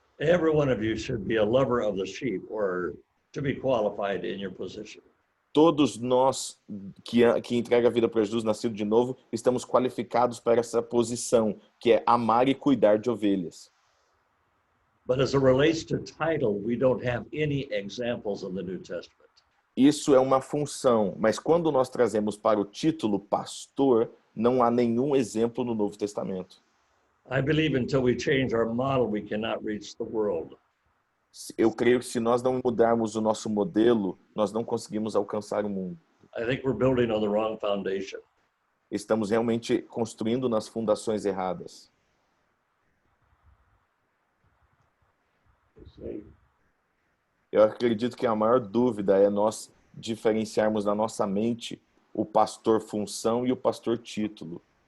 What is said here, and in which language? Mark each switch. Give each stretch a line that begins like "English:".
English: Every one of you should be a lover of the sheep or to be qualified in your position.
Portuguese: Todos nós que entrega a vida para Jesus, nascido de novo, estamos qualificados para essa posição, que é amar e cuidar de ovelhas.
English: But as it relates to title, we don't have any examples in the New Testament.
Portuguese: Isso é uma função, mas quando nós trazemos para o título pastor, não há nenhum exemplo no Novo Testamento.
English: I believe until we change our model, we cannot reach the world.
Portuguese: Eu creio que se nós não mudarmos o nosso modelo, nós não conseguimos alcançar o mundo.
English: I think we're building on the wrong foundation.
Portuguese: Estamos realmente construindo nas fundações erradas. Isso aí. Eu acredito que a maior dúvida é nós diferenciarmos na nossa mente o pastor função e o pastor título.